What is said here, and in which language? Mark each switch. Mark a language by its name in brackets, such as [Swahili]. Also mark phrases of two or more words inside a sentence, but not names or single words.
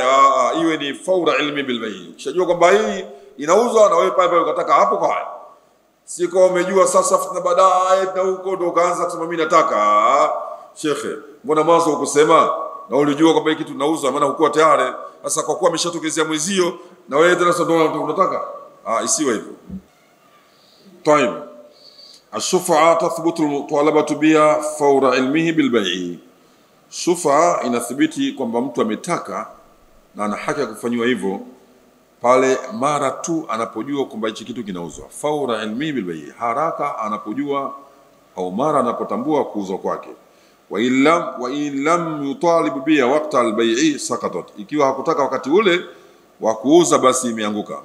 [Swahili] Iwe ni [Arabic] فور علمه بالبيع'. [Swahili] Ukishajua kwamba hii inauzwa na wewe pale pale ukataka hapo kwa haya, si kwa umejua sasa tena baadaye na huko ndo ukaanza kusema mimi nataka. Shekhe, mbona mwanzo ukusema na ulijua kwamba hii kitu inauzwa, maana hukuwa tayari. Sasa kwa kuwa ameshatokezea mwezio na wewe tena sasa ndo unataka, isiwe hivyo. [Arabic] طيب الشفعة تثبت المطالبة بها فور علمه بالبيع. [Swahili] Shufa inathibiti kwamba mtu ametaka na ana haki ya kufanywa hivyo pale mara tu anapojua kwamba hichi kitu kinauzwa. [Arabic] فور علمه بالبيع', [Swahili] haraka anapojua au mara anapotambua kuuzwa kwake. [Arabic] وإلا لم يطالب بها وقت البيع سقطت, [Swahili] ikiwa hakutaka wakati ule wa kuuza basi imeanguka.